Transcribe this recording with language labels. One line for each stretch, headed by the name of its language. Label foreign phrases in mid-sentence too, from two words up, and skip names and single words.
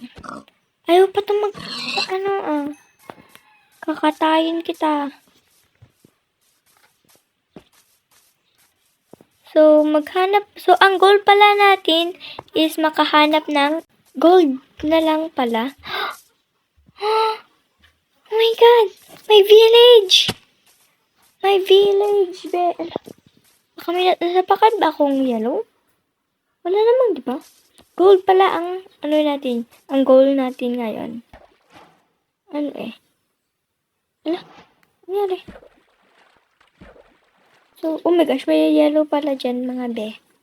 Filipino: Ayaw pa itong kakatayin kita. So, ang goal pala natin is makahanap ng gold na lang pala.
English: Oh my God! My village! My village, be.
Filipino: Baka may nasapakan ba akong yellow? Wala naman, di ba? Gold pala ang, ang goal natin ngayon. Ano eh? Ano nangyari? So,
English: oh my gosh,
Filipino: may yellow pala dyan, mga be.